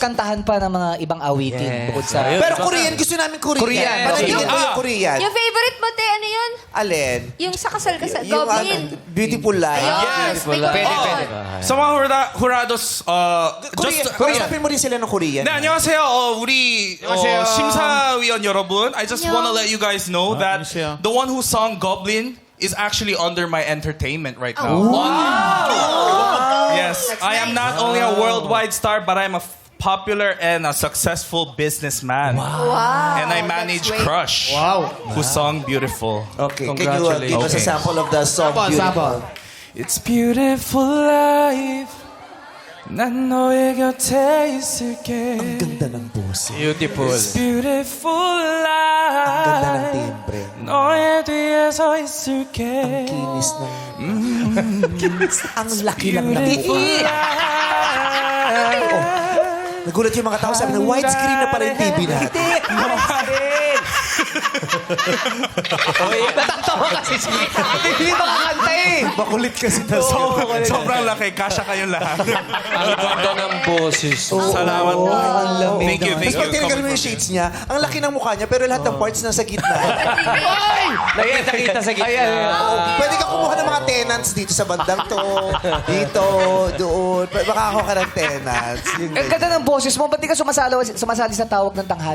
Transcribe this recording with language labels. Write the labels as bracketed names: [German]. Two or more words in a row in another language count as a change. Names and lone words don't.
[Filipino] kantahan pa ng mga ibang awitin bukod sa... Pero Korean, gusto namin Korean. Korean, Panahingin okay. mo yung Korean. Yung favorite mo, te, ano yun? Alin? Yung sa kasal-kasal. Yung Goblin. Beautiful Life. Yes, may Pwede, Korean. pwede. Sa mga hurados, Korean. just... Kausapin mo rin sila ng Korean. [Korean] 네, 안녕하세요. 우리 심사위원 여러분. [English] I just want to let you guys know that the one who sung Goblin is actually under my entertainment right now. Yes, That's I am nice. not only a worldwide star, but I'm a popular and a successful businessman. Wow. And I manage That's great. Crush, who sung Beautiful. Okay, can you give us a Okay. sample of the song Beautiful? It's beautiful life. [Korean] 난 너의 곁에 있을게. [Filipino] Ang ganda ng boses. [English] Beautiful. Beautiful [Filipino] Ang ganda ng [English] life. [Filipino] timbre. [Korean] 너의 뒤에 서 있을게. [Filipino] Kinis ng... Ang laki lang ng mukha. Nagulat yung mga tao, sabi na widescreen na pala yung TV natin. Natatawa kasi siya. Hindi makakanta eh. Makulit kasi na sobrang laki. Kasya kayong lahat. Ang ganda ng boses. Salamat. Ang lamig. [English] Thank you, thank [Filipino] Tapos pag [English] you. [Filipino] tinignan mo yung shades niya, ang laki ng mukha niya, pero lahat ng parts nasa gitna. Nakita sa gitna. Pwede ka kumuha ng mga tenants dito sa bandang to. Dito, doon. Makakakuha ka ng tenants. Yung Ang ganda ng boses mo. Ba't di ka sumasali sa tawag ng tanghala?